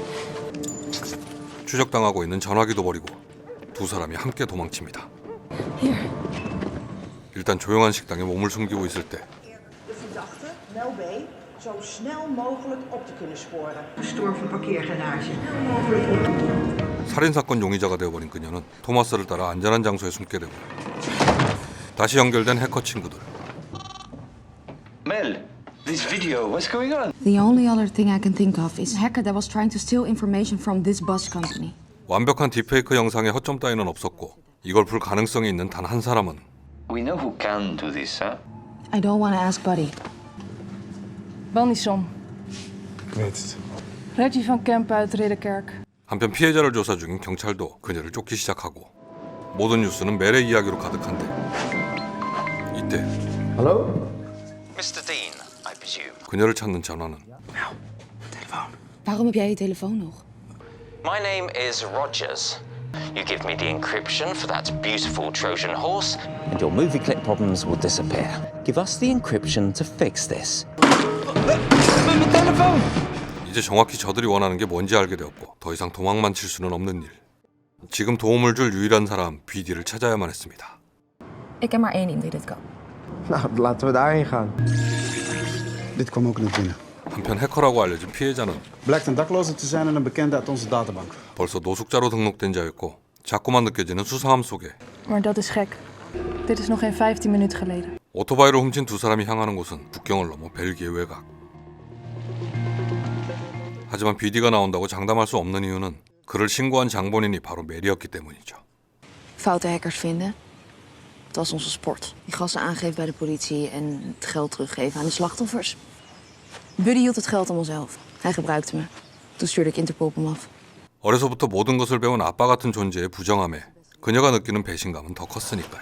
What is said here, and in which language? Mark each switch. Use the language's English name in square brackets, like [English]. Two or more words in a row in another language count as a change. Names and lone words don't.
[Korean] 추적당하고 있는 전화기도 버리고 두 사람이 함께 도망칩니다. [Dutch] Hier. [Korean] 일단 조용한 식당에 몸을 숨기고 있을 때 [Dutch] De verdachte, Mel B., zo snel mogelijk op te kunnen sporen. Storm van parkeergarage. Mogelijk op. [Korean] 살인사건 용의자가 되어버린 그녀는 토마스를 따라 안전한 장소에 숨게 되고 다시 연결된 해커 친구들. [English] Mel, this video, what's going on? The only other thing I can think of is a hacker that was trying to steal information from this bus company. [Korean] 완벽한 딥페이크 영상에 허점 따위는 없었고 이걸 풀 가능성이 있는 단 한 사람은 [English] We know who can do this, huh? I don't want to ask Buddy. Bandison. [Dutch] Ik weet het. Reggie van Kempen uit Ridderkerk. [Korean] 한편 피해자를 조사 중인 경찰도 그녀를 쫓기 시작하고 모든 뉴스는 멜의 이야기로 가득한데 이때 [Dutch] Hallo? [English] Mr. Dean, I presume. [Korean] 그녀를 찾는 전화는 [Dutch] Waarom heb jij je telefoon nog? [English] My name is Rogers. You give me the encryption for that beautiful Trojan horse, and your movie clip problems will disappear. Give us the encryption to fix this. [Korean] 이제 정확히 저들이 원하는 게 뭔지 알게 되었고 더 이상 도망만 칠 수는 없는 일. 지금 도움을 줄 유일한 사람 BD를 찾아야만 했습니다. [Dutch] Ik ken maar één iemand die dit kan. Nou, laten we daarheen gaan. Dit kwam ook niet binnen. [Korean] 한편 해커라고 알려진 피해자는 [Dutch] Blijkt een dakloze te zijn en een bekende uit onze databank. [Korean] 벌써 노숙자로 등록된 자였고 자꾸만 느껴지는 수상함 속에 [Dutch] Maar dat is gek. Dit is nog geen 15 minuten geleden. [Korean] 오토바이를 훔친 두 사람이 향하는 곳은 국경을 넘어 벨기에 외곽. 하지만 BD가 나온다고 장담할 수 없는 이유는 그를 신고한 장본인이 바로 멜이었기 때문이죠. [Dutch] Foute hackers vinden. Het was onze sport. Die gasten aangeven bij de politie en het geld teruggeven aan de slachtoffers. Buddy hield het geld allemaal zelf. Hij gebruikte me. Toen stuurde ik Interpol op hem af. [Korean] 어려서부터 모든 것을 배운 아빠 같은 존재의 부정함에 그녀가 느끼는 배신감은 더 컸으니까요.